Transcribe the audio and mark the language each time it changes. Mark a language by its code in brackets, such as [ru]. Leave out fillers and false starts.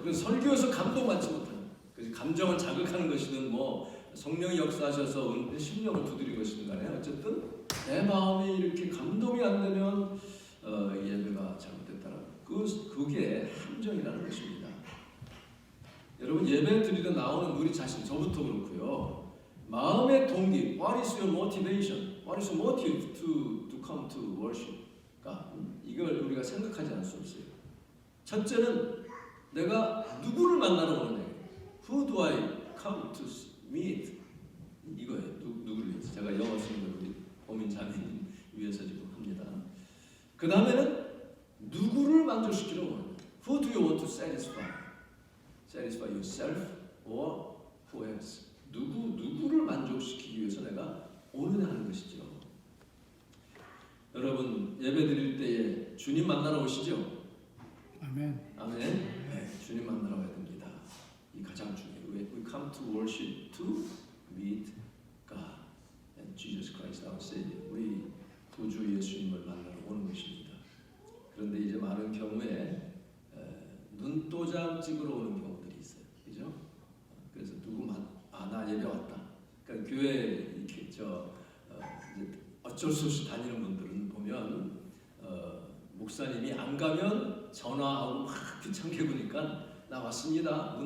[ko] 그래서 설교에서 감동받지 못하는, 그래서 감정을 자극하는 것이든 뭐 성령이 역사하셔서 심령을 두드린 것이든 간에 어쨌든 내 마음이 이렇게 감동이 안 되면 예배가 잘못됐다는, 그게 함정이라는 것입니다. 여러분, 예배 드리러 나오는 우리 자신, 저부터 그렇고요. 마음의 동기, [en] what is your motivation? What is your motive to come to worship? [ko] 이걸 우리가 생각하지 않을 수 없어요. 첫째는 내가 누구를 만나러 오느냐. [en] Who do I come to meet? [ko] 이거예요. 누구를 위해서. 제가 영어 쓰는 걸 우리 고민 자매님 위해서 지금 합니다. 그 다음에는 누구를 만족시키러 오느냐. [en] Who do you want to satisfy? Satisfy yourself or who else? [ko] 누구를 만족시키기 위해서 내가 오느냐 하는 것이죠. 여러분, 예배 드릴 때에 주님 만나러 오시죠? 아멘. 아멘. 네, 주님 만나러 와야 됩니다. 이 가장 중요해요. [en] We come to worship to meet God and Jesus Christ our Savior. [ko] 우리 구주 예수님을 만나러 오는 것입니다. 그런데 이제 많은 경우에 눈도장 찍으러 오는 경우들이 있어요. 그죠? 그래서 나 예배 왔다. 그러니까 교회 이렇게 이제 어쩔 수 없이 다니는 분들은 보면 목사님이 안 가면 전화하고 막 귀찮게 보니까 나 왔습니다.